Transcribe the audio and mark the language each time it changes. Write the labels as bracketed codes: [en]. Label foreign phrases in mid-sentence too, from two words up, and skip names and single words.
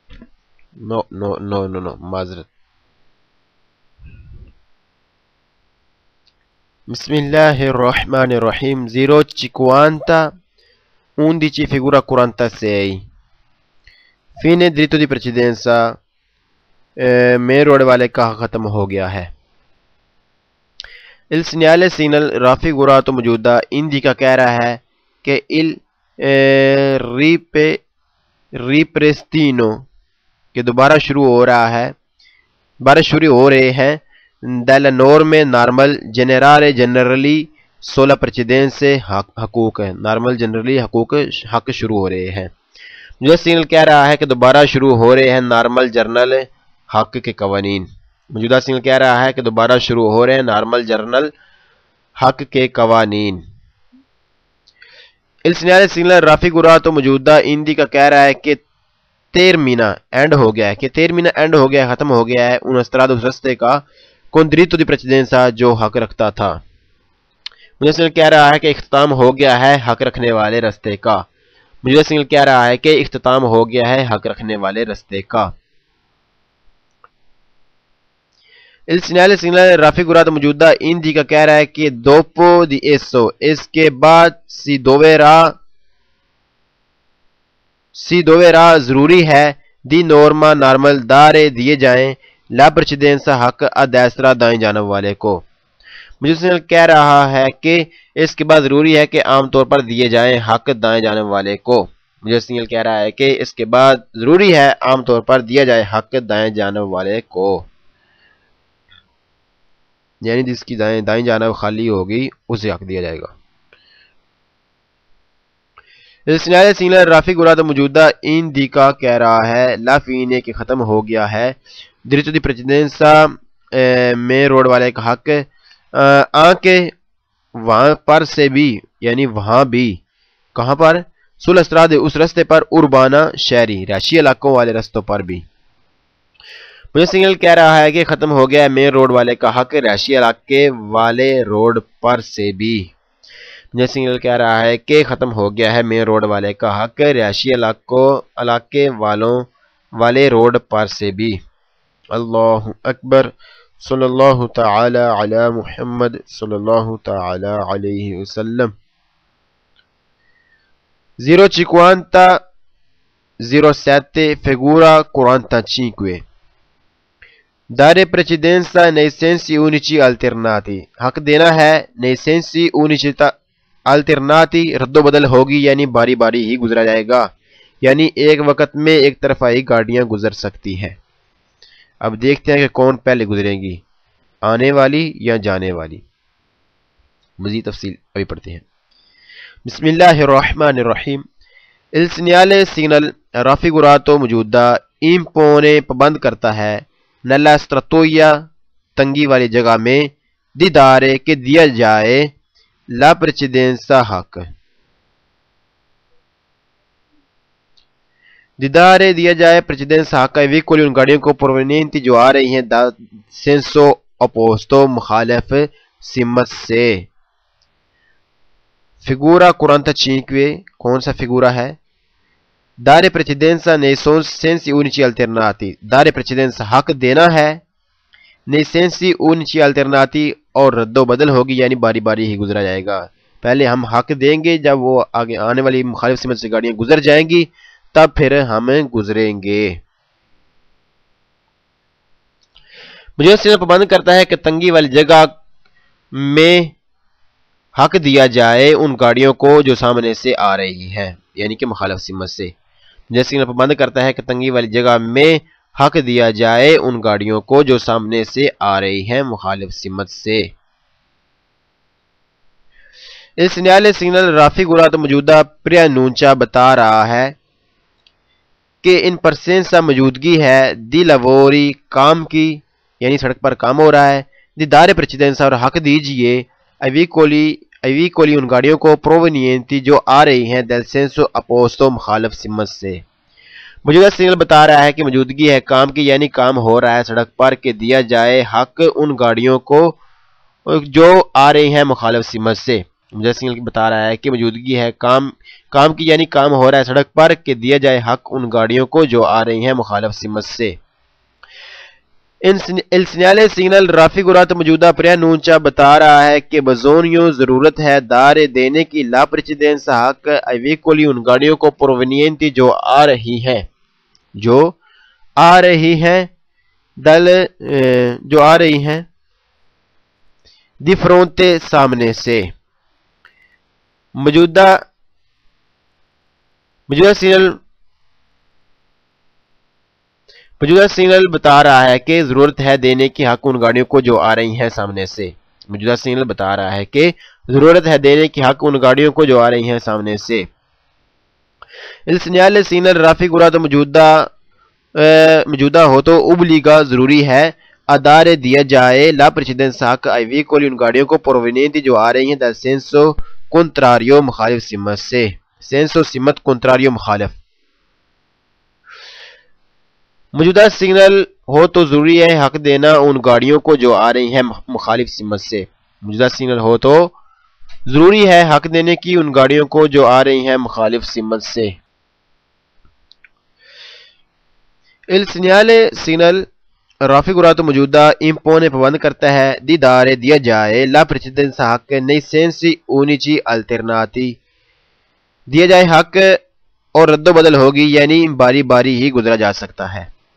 [ur] no معذرت Bismillahirrahmanirrahim. [it] 050 figura 46. Fine diritto di precedenza. [en] main road [ur] والے کا ختم ہو گیا ہے. [it] il segnale signal raffigurato [ur] موجودہ indica کہہ رہا ہے کہ [it] il ripristino [ur] کہ دوبارہ شروع ہو رہا ہے، دوبارہ شروع ہو رہے ہیں [it] della norme normal generale generally sola precedenze [ur] حقوق ہے، نارمل جنرلی حق شروع ہو رہے ہیں. مجھے سگنل کہہ رہا ہے کہ دوبارہ شروع ہو رہے ہیں نارمل جرنل حق کے قوانین. موجودہ سگنل کہہ رہا ہے کہ دوبارہ شروع ہو رہے ہیں نارمل جرنل حق کے قوانین. [it] il segnale signal raffigurato [ur] موجودہ اندی کا کہہ رہا ہے کہ termina اینڈ ہو گیا ہے، کہ termina اینڈ ہو گیا ہے، ختم ہو گیا ہے [it] una strada [ur] اس رستے کا [it] con diritto di precedenza [ur] جو حق رکھتا تھا. مجھے سگنل کہہ رہا ہے کہ اختتام ہو گیا ہے حق رکھنے والے رستے کا. مجھے سگنل کہہ رہا ہے کہ اختتام ہو گیا ہے حق رکھنے والے رستے کا. [it] il segnale signal raffigurato [ur] موجودہ اندی کا کہہ رہا ہے کہ [it] dopo di esso [ur] اس کے بعد [it] si doverà [ur] ضروری ہے [it] di norma normal [ur] دارے دیے جائیں [it] la precedenza [ur] حق [it] a destra [ur] دائیں جانب والے کو. مجھے سگنل کہہ رہا ہے کہ اس کے بعد ضروری ہے کہ عام طور پر دیے جائیں حق دائیں جانب والے کو. مجھے سگنل کہہ رہا ہے کہ اس کے بعد ضروری ہے عام طور پر دیا جائے حق دائیں جانب والے کو، یعنی جس کی دائیں جانب خالی ہوگی اسے حق دیا جائے گا. [it] segnale signal raffigurato [ur] موجودہ indica کہہ رہا ہے [it] la fine [ur] کہ ختم ہو گیا ہے [it] diritto di precedenza [ur] میں روڈ والے کا حق آنکہ وہاں پر سے بھی، یعنی وہاں بھی، کہاں پر؟ [it] sulla strada [ur] اس رستے پر urbana شہری رہائشی علاقوں والے رستوں پر بھی. مجھے سگنل کہہ رہا ہے کہ ختم ہو گیا ہے مین روڈ والے کا حق رہائشی علاقے والے روڈ پر سے بھی. مجھے سگنل کہہ رہا ہے کہ ختم ہو گیا ہے مین روڈ والے کا حق رہائشی علاقے والے روڈ پر سے بھی. اللہ اکبر. صلی اللہ تعالی علی محمد صلی اللہ تعالی علیہ وسلم. [it] 050 figura 45. dare precedenza nei sensi unici alternati [ur] حق دینا ہے [it] nei sensi unici alternati [ur] رد و بدل ہوگی یعنی باری باری ہی گزرا جائے گا، یعنی ایک وقت میں ایک طرفہ ہی گاڑیاں گزر سکتی ہیں. اب دیکھتے ہیں کہ کون پہلے گزریں گی، آنے والی یا جانے والی. مزید تفصیل ابھی پڑھتے ہیں. بسم اللہ الرحمن الرحیم. [it] il segnale signal raffigurato [ur] موجودہ impone پابند کرتا ہے [it] nella strattoia [ur] تنگی والی جگہ میں [it] di dare [ur] کہ دیا جائے [it] la precedenza [ur] حق. [it] di dare [ur] دیا جائے precedenza حق ہے veicoli ان گاڑیوں کو provenienti جو آ رہی ہیں [it] da senso opposto [ur] مخالف سمت سے. figura 45 کون سا فگورا ہے؟ [it] dare precedenza nei sensi unici alternati. dare precedenza [ur] حق دینا ہے [it] nei sensi unici alternati [ur] اور رد و بدل ہوگی یعنی باری باری ہی گزرا جائے گا. پہلے ہم حق دیں گے، جب وہ آگے آنے والی مخالف سمت سے گاڑیاں گزر جائیں گی تب پھر ہم گزریں گے. مجھے اس سے پابند کرتا ہے کہ تنگی والی جگہ میں حق دیا جائے ان گاڑیوں کو جو سامنے سے آ رہی ہیں، یعنی کہ مخالف سمت سے. جیسے کہ پابند کرتا ہے کہ تنگی والی جگہ میں حق دیا جائے ان گاڑیوں کو جو سامنے سے آ رہی ہیں مخالف سمت سے. [it] il segnale signal raffigurato [ur] موجودہ preannuncia بتا رہا ہے کہ [it] in presenza [ur] موجودگی ہے [it] di lavori [ur] کام کی، یعنی سڑک پر کام ہو رہا ہے. [it] di dare precedenza [ur] اور حق دیجئے [it] ai veicoli [ur] ان گاڑیوں کو provenienti جو آ رہی ہیں [it] del senso opposto [ur] مخالف سمت سے. موجودہ سگنل بتا رہا ہے کہ موجودگی ہے کام کی، یعنی کام ہو رہا ہے سڑک پر کہ دیا جائے حق ان گاڑیوں کو جو آ رہی ہیں مخالف سمت سے. موجودہ سگنل بتا رہا ہے کہ موجودگی ہے کام کی، یعنی کام ہو رہا ہے سڑک پر کہ دیا جائے حق ان گاڑیوں کو جو آ رہی ہیں مخالف سمت سے. [it] Il segnale signal raffigurato [ur] موجودہ preannuncia بتا رہا ہے کہ بزونیوں ضرورت ہے dare دینے کی [it] la precedenza [ur] حق [it] ai veicoli [ur] ان گاڑیوں کو provenienti جو آ رہی ہیں جو آ رہی ہیں [it] di fronte [ur] سامنے سے موجودہ سگنل بتا رہا ہے کہ ضرورت ہے دینے کی حق ان گاڑیوں کو جو آ رہی ہیں سامنے سے موجودہ سگنل بتا رہا ہے کہ ضرورت ہے دینے کی حق ان گاڑیوں کو جو آ رہی ہیں سامنے سے [it] Il segnale signal raffigurato [ur] موجودہ ہو تو obbliga ضروری ہے [it] a dare [ur] دیا جائے [it] la precedenza [ur] حق [it] ai veicoli [ur] ان گاڑیوں کو provenienti جو آ رہی ہیں [it] dal senso contrario [ur] مخالف سمت سے senso سمت contrario مخالف موجودہ سگنل ہو تو ضروری ہے حق دینا ان گاڑیوں کو جو آ رہی ہیں مخالف سمت سے موجودہ سگنل ہو تو ضروری ہے حق دینے کی ان گاڑیوں کو جو آ رہی ہیں مخالف سمت سے [it] Il segnale signal raffigurato [ur] موجودہ impone پابند کرتا ہے [it] di dare [ur] دیا جائے [it] la precedenza [ur] حق [it] nei sensi unici alternati [ur] دیا جائے حق اور رد و بدل ہوگی یعنی باری باری ہی گزرا جا سکتا ہے